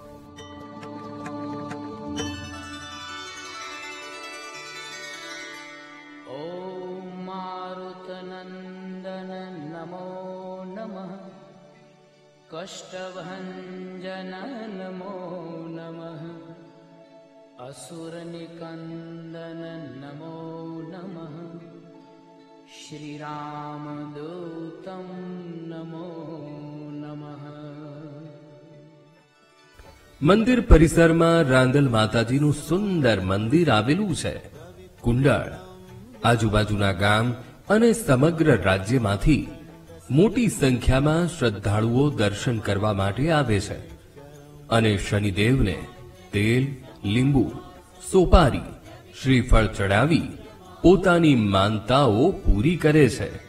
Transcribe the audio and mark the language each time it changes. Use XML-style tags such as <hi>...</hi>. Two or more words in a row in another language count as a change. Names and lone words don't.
<sa>ઓમ મારુતનંદન નમો નમઃ, કષ્ટભંજન નમો નમઃ, असुरनिकंदन नमो नमः, श्री रामदूतं नमो नमः.</sa> <gu>મંદિર પરિસરમાં રાંદલ માતાજીનું સુંદર મંદિર આવેલું છે. કુંડળ આજુબાજુના ગામ અને સમગ્ર રાજ્યમાંથી મોટી સંખ્યામાં શ્રદ્ધાળુઓ દર્શન કરવા માટે આવે છે અને શનિદેવને તેલ, લીંબુ, સોપારી, શ્રીફળ ચડાવી પોતાની માનતાઓ પૂરી કરે છે.</gu>